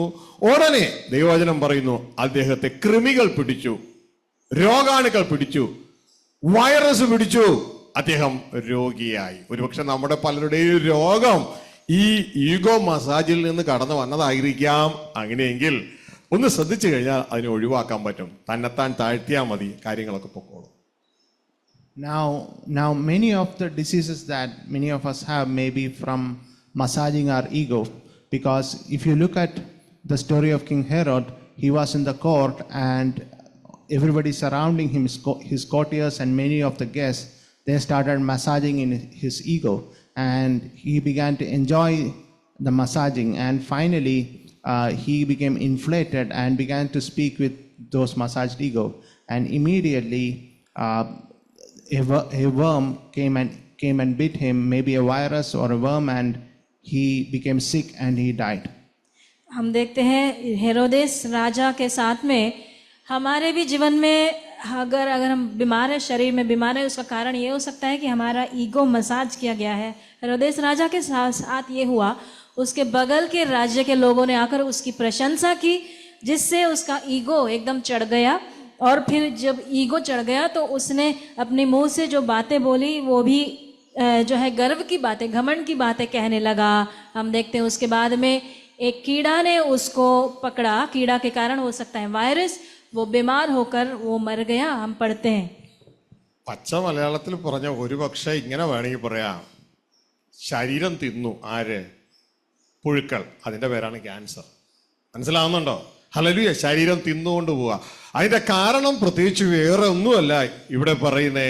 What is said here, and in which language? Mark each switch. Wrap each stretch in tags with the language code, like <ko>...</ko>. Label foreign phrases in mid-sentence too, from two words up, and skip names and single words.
<ml>ഉടനെ ദൈവവചനം പറയുന്നു, അദ്ദേഹത്തെ കൃമികൾ പിടിച്ചു, രോഗാണുക്കൾ പിടിച്ചു, വൈറസ് പിടിച്ചു, അദ്ദേഹം രോഗിയായി. ഒരുപക്ഷെ നമ്മുടെ പലരുടെയും രോഗം ഈ</ml> <en>ego massage</en> <ml>നിന്ന് കടന്നു വന്നതായിരിക്കാം. അങ്ങനെയെങ്കിൽ ഒന്ന് ശ്രദ്ധിച്ചു കഴിഞ്ഞാൽ അതിനെ ഒഴിവാക്കാൻ പറ്റും. തന്നെത്താൻ താഴ്ത്തിയാൽ മതി, കാര്യങ്ങളൊക്കെ പൊക്കോളും.</ml> <en>Now many of the diseases that many of us have may be from massaging our ego, because if you look at the story of King Herod, he was in the court, and everybody surrounding him, his courtiers and many of the guests, they started massaging in his ego, and he began to enjoy the massaging, and finally he became inflated and began to speak with those massaged ego, and immediately a worm came and bit him, maybe a virus or a worm, and he became sick and he died.</en> <hi>हम देखते हैं हेरोदेस राजा के साथ में हमारे भी जीवन में अगर हम बीमार है, शरीर में बीमार है, उसका कारण ये हो सकता है कि हमारा</hi> <en>ego massage</en> <hi>किया गया है। हेरोदेस राजा के साथ ये हुआ, उसके बगल के राज्य के लोगों ने आकर उसकी प्रशंसा की, जिससे उसका ईगो एकदम चढ़ गया, और फिर जब ईगो चढ़ गया तो उसने अपने मुंह से जो बातें बोली वो भी जो है गर्व की बातें, घमंड की बातें कहने लगा। हम देखते हैं उसके बाद में एक कीड़ा ने उसको पकड़ा, कीड़ा के कारण हो सकता है वायरस, वो बीमार होकर वो मर गया। हम पढ़ते हैं</hi> <ml>പച്ച മലയാളത്തിൽ പറഞ്ഞ ഒരുപക്ഷെ ഇങ്ങനെ വേണമെങ്കിൽ പറയാം, ശരീരം തിന്നു ആര്? പുഴുക്കൾ. അതിന്റെ പേരാണ് ക്യാൻസർ. മനസ്സിലാവുന്നുണ്ടോ? ഹല്ലേലൂയ. ശരീരം തിന്നുകൊണ്ട് പോവുക. അതിന്റെ കാരണം പ്രത്യേകിച്ച് വേറെ ഒന്നുമല്ല ഇവിടെ പറയുന്നേ.</ml>